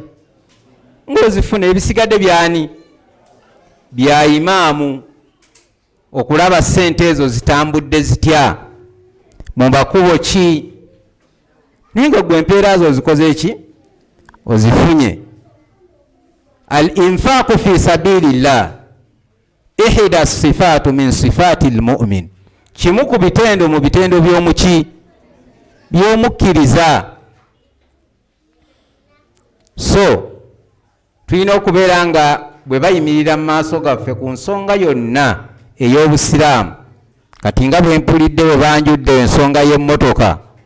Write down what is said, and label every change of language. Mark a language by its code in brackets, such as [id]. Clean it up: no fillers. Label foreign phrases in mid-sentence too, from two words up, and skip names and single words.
[lg] Ng'ozifuna. Ebisigadde byani? Bya imaamu okulaba ssente ezo zitambudde zitya, mu makubo ki? Naye nga gwe empeera zo ozikoze ki? Ozifunye. [ar] الإنفاق في سبيل الله إحدى صفات من صفات المؤمن. [lg] Kimu ku bitendo mu bitendo by'omuki? By'omukkiriza. So tulina okubeera nga bwe bayimirira mu maaso gaffe ku nsonga yonna ey'obusiraamu, kati nga bwe mpulidde bwe banjudde ensonga y'emmotoka,